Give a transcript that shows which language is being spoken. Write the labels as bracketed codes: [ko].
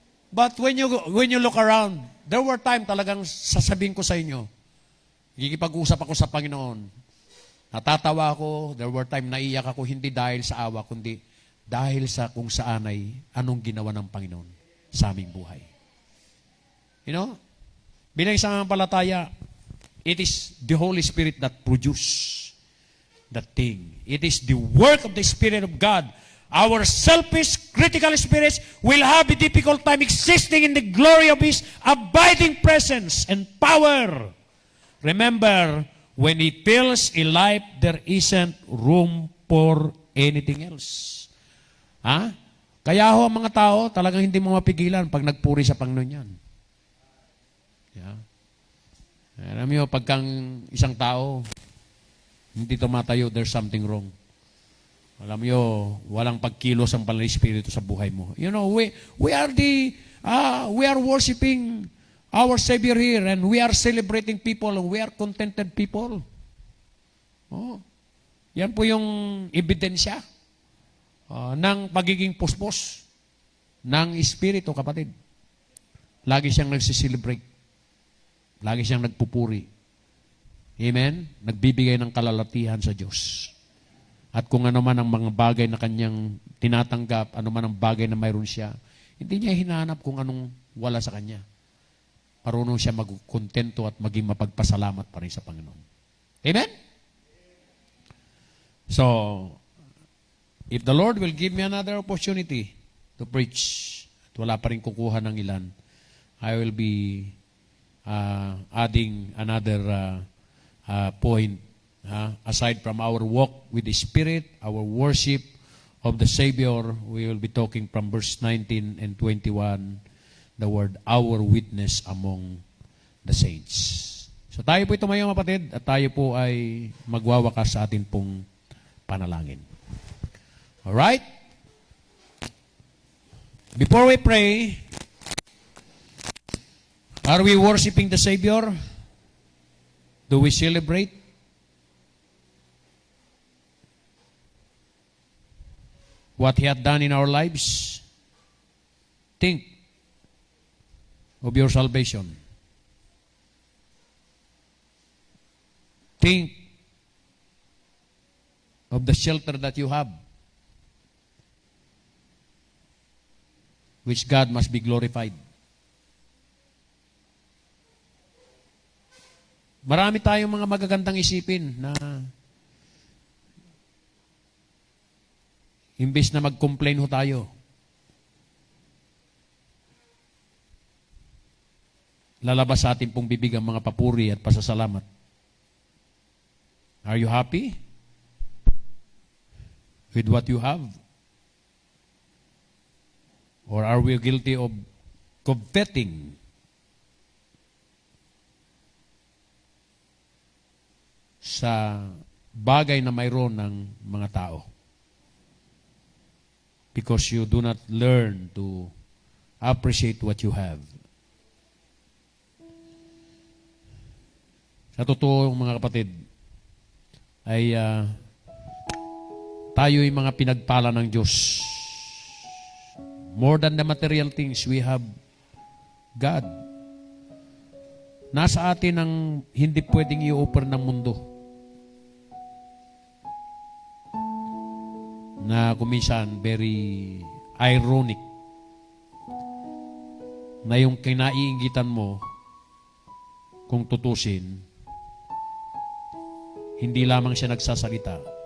[en] But when you look around, there were time [tl] talagang sasabihin ko sa inyo, gigipag-usap ako sa Panginoon. Natatawa ako, [en] there were time [tl] naiyak ako, hindi dahil sa awa, kundi dahil sa kung saan ay anong ginawa ng Panginoon sa aming buhay. [en] You know, [tl] bilang isang palataya, [en] it is the Holy Spirit that produce that thing. It is the work of the Spirit of God. Our selfish, critical spirits will have a difficult time existing in the glory of His abiding presence and power. Remember, when He fills a life, there isn't room for anything else. Ha? [tl] Kaya ho, ang mga tao, talagang hindi mo mapigilan pag nagpuri sa Panginoon yan. Yeah. Alam niyo, pagkang isang tao, hindi tumatayo, [en] there's something wrong. [tl] Alam niyo, walang pagkilos ang Banal na Espiritu sa buhay mo. [en] You know, we are worshiping our Savior here and we are celebrating people and we are contented people. [tl] Oh. Yan po yung ebidensya ng pagiging puspos ng Espiritu, kapatid. Lagi siyang nagsiselebrate. Lagi siyang nagpupuri. Amen? Nagbibigay ng kalalatihan sa Diyos. At kung ano man ang mga bagay na kanyang tinatanggap, ano man ang bagay na mayroon siya, hindi niya hinahanap kung anong wala sa kanya. Marunong siya magkontento at maging mapagpasalamat pa rin sa Panginoon. Amen? [en] So, if the Lord will give me another opportunity to preach, [tl] at wala pa rin kukuha ng ilan, [en] I will be adding another point. Aside from our walk with the Spirit, our worship of the Savior, we will be talking from verse 19 and 21, the word, our witness among the saints. [tl] So tayo po tumayo, kapatid, at tayo po ay magwawakas sa atin pong panalangin. [en] Alright? Before we pray, are we worshiping the Savior? Do we celebrate? What He had done in our lives? Think of your salvation. Think of the shelter that you have, which God must be glorified. [tl] Marami tayong mga magagandang isipin na imbes na mag-complain ho tayo, lalabas sa ating pong bibig ang mga papuri at pasasalamat. [en] Are you happy with what you have? Or are we guilty of coveting [tl] sa bagay na mayroon ng mga tao? [en] Because you do not learn to appreciate what you have. [tl] Sa totoo, mga kapatid, ay tayo'y mga pinagpala ng Diyos. [en] More than the material things, we have God. [tl] Nasa atin ang hindi pwedeng i-offer ng mundo. Na kuminsan, [en] very ironic, [tl] na yung kinaiinggitan mo, kung tutusin, hindi lamang siya nagsasalita.